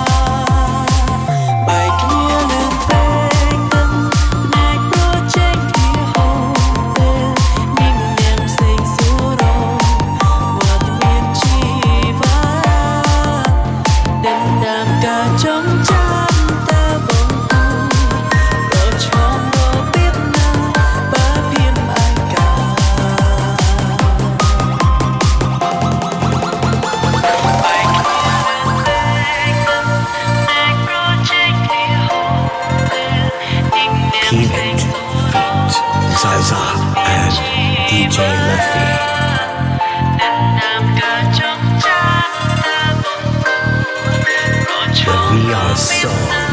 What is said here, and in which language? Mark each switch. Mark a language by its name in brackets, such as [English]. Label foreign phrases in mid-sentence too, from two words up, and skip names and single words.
[Khmer] បែកគ្នាលឿនពេកទឹកភ្នែកប្រជែងគ្នាហូរពេលនាងនាងផ្សេងសួររងវត្តមានជីវ៉ាដេញដាមការចងចាំតើបងគូរត់ឈំរបៀបណាបើភៀនឯកា [English] Peanut Feet Zaza and DJ Luffy The VR Song